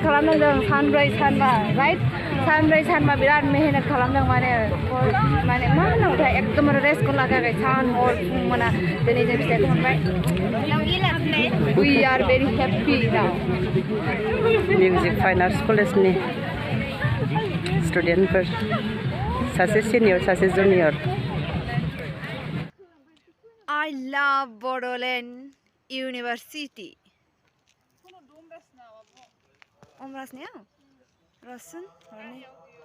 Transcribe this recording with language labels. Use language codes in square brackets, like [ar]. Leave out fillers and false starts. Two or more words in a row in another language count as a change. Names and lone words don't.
[brx] खालामदों सानब्रै सानबा राइट सानब्रै सानबा बिराद मेहनत खालामदों माने मा होनांगौथाय एकदमबारे रेस्टखौ लागाखै सान हर फुं मोना दिनै जों फिथाइखौ मोनबाय। [en] We are very happy now. music fine arts [brx] कलेजनि स्टुडेन्टफोर सासे सिनियर सासे जुनियर। [en] I love Bodoland University. Omrasnya? Rasun?